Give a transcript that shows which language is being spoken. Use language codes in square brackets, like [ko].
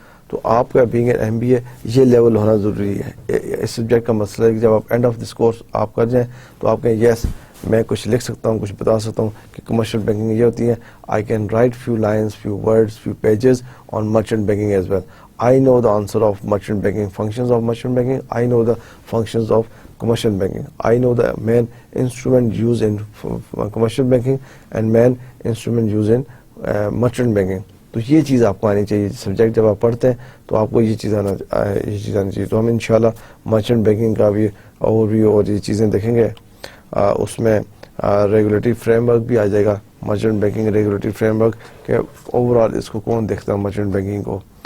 [ur] تو آپ کا بینگ این MBA یہ لیول ہونا ضروری ہے. اس سبجیکٹ کا مسئلہ ہے کہ جب آپ [en] end of this course [ur] آپ کر جائیں تو آپ کہیں یس میں کچھ لکھ سکتا ہوں, کچھ بتا سکتا ہوں کہ کمرشل بینکنگ یہ ہوتی ہے. [en] I can write few lines, few words, few pages on merchant banking as well. I know the answer of merchant banking, functions of merchant banking. I know the functions of commercial banking. I know the main instrument used in commercial banking and main instrument used in merchant banking. [ur] تو یہ چیز آپ کو آنی چاہیے. Subject جب آپ پڑھتے ہیں تو آپ کو یہ چیز آنی چاہیے. تو ہم انشاءاللہ مرچنٹ بینکنگ کا بھی اوورویو اور یہ چیزیں دیکھیں گے. اس میں ریگولیٹری فریم ورک بھی آ جائے گا, merchant banking regulatory frame work کہ اوور آل اس کو کون دیکھتا ہے مرچنٹ بینکنگ کو.